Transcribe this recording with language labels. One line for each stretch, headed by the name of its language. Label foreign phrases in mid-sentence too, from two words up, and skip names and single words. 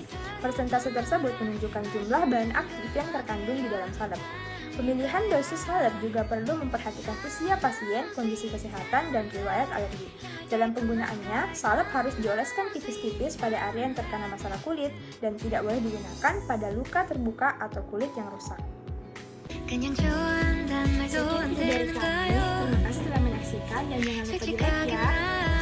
Indonesian: Persentase tersebut menunjukkan jumlah bahan aktif yang terkandung di dalam salep. Pemilihan dosis salep juga perlu memperhatikan usia pasien, kondisi kesehatan, dan riwayat alergi. Dalam penggunaannya, salep harus dioleskan tipis-tipis pada area yang terkena masalah kulit dan tidak boleh digunakan pada luka terbuka atau kulit yang rusak.
Korean: 그냥 좋아한단 말도 안
Indonesian: Segitu dari kami,
Korean: 될까요
Indonesian: terima kasih telah menyaksikan dan jangan lupa di like ya.